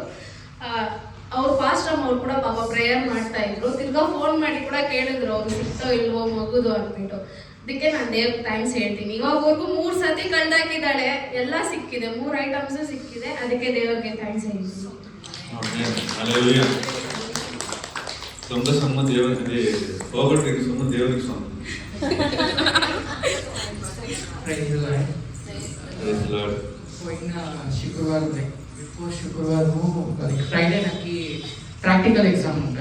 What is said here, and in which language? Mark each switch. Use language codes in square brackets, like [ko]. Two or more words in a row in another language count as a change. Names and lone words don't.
[kn] ಅವ್ರು ಪಾಸ್ಟರ್ ಅವ್ರು ಕೂಡ ಪಾಪ ಪ್ರೇಯರ್ ಮಾಡ್ತಾ ಇದ್ರು. ತಿರ್ಗಾ ಫೋನ್ ಮಾಡಿ ಕೂಡ ಕೇಳಿದ್ರು ಅವ್ರು ಸಿಕ್ತೋ ಇಲ್ವೋ ಮಗುದು ಅಂದ್ಬಿಟ್ಟು. ಅದಕ್ಕೆ ನಾನು ದೇವ್ರಿಗೆ ಥ್ಯಾಂಕ್ಸ್ ಹೇಳ್ತೀನಿ. ಇವಾಗವರೆಗೂ 3 ಸತಿ ಕಳ್ದಾಕಿದ್ದಾಳೆ, ಎಲ್ಲ ಸಿಕ್ಕಿದೆ, 3 ಐಟಮ್ಸ್ ಸಿಕ್ಕಿದೆ. ಅದಕ್ಕೆ ದೇವರಿಗೆ ಥ್ಯಾಂಕ್ಸ್ ಹೇಳ್ತೀನಿ. [te] దొంగ సొమ్ము దేవునికి పోగొట్టిన సొమ్ము దేవునికి సొమ్ము. పోయిన శుక్రవారం శుక్రవారము ఫ్రైడే నాకు ప్రాక్టికల్ ఎగ్జామ్ ఉండే.